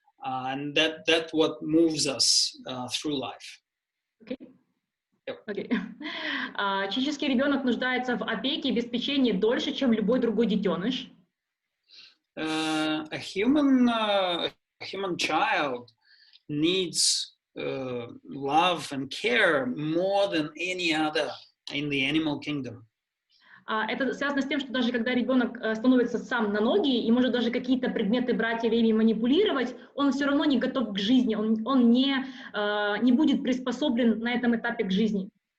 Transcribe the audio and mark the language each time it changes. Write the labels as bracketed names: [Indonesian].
[English] And that's what moves us through life. Okay. Yep. Okay. [Russian] Психический ребенок нуждается в опеке и обеспечении дольше, чем любой другой детеныш. [English] A human child needs love and care more than any other in the animal kingdom. [Russian] Это связано с тем, что даже когда ребенок становится сам на ноги и может даже какие-то предметы брать или ими манипулировать, он все равно не готов к жизни, он не будет приспособлен на этом этапе к жизни.